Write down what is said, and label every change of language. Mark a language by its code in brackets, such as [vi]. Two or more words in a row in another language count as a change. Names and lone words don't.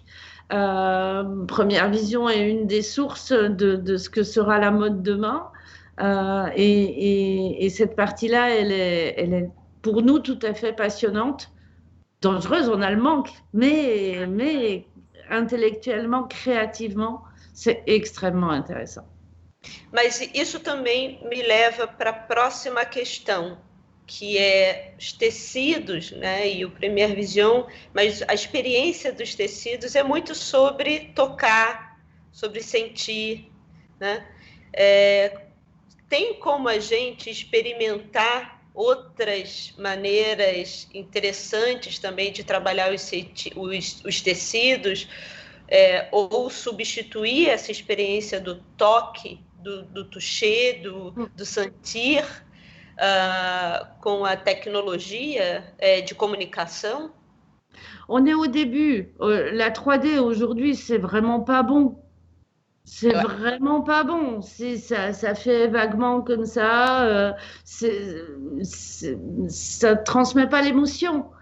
[fr] Première Vision est une des sources de ce que sera la mode demain. Et cette partie-là, elle est pour nous tout à fait passionnante, dangereuse, on a le manque, mais intellectuellement, créativement, c'est extrêmement intéressant. [pt] Mas isso também me leva para a próxima questão, que é os tecidos, né? E o Première Vision, mas a experiência dos tecidos é muito sobre tocar, sobre sentir, né? Tem como a gente experimentar outras maneiras interessantes também de trabalhar os tecidos, ou substituir essa experiência do toque, do toucher, do sentir, com a tecnologia de communication? [fr] On est au début. La 3D aujourd'hui, c'est vraiment pas bon. C'est vraiment pas bon. Ça fait vaguement comme ça. Ça transmet pas l'émotion.